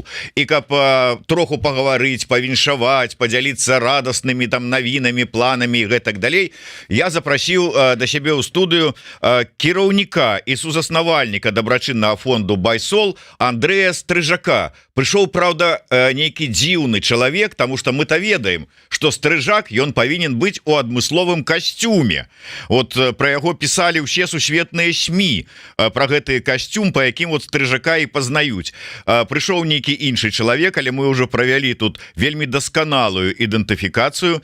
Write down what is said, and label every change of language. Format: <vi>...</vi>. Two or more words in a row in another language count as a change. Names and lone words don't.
<be>І каб троху пагаварыць, павіншаваць, падзяліцца радаснымі там навінамі, планамі і гэтак далей, я запрасіў да сябе ў студыю кіраўніка і сузаснавальніка дабрачыннага фонду BuySoul Андрэя Стрыжака. Прыйшоў, правда, нейкі дзіўны чалавек,</be> <ru>тому что</ru> <be>мы-то ведаем, что Стрыжак ён павінен быць у адмысловым касцюме. Вот про яго писали ўсе сусветныя СМИ, про гэты касцюм, по якім вот Стрыжака і пазнаюць. Прыйшоў нейкі іншы чалавек, але мы уже правялі тут вельмі дасканалую ідэнтыфікацыю.</be>